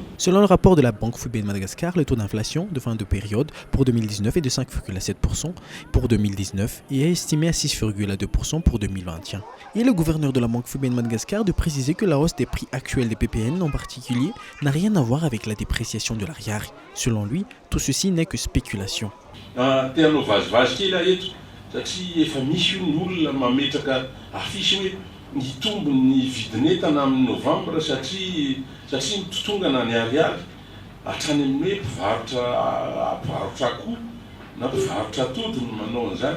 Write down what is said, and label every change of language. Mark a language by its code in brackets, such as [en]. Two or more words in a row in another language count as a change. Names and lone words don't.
[fr] Selon le rapport de la Banque FUB de Madagascar, le taux d'inflation de fin de période pour 2019 est de 5,7% pour 2019 et est estimé à 6,2% pour 2021. Et le gouverneur de la Banque FUB de Madagascar de préciser que la hausse des prix actuels des PPN en particulier n'a rien à voir avec la dépréciation de l'ariary. Selon lui, tout ceci n'est que spéculation. [mg] Ny tombony vidin'entana amin'ny novembre satria mitotongana ny ariary hatrany amin'ny hoe mpivarotra akoho na mpivarotra atody no manao an'izany.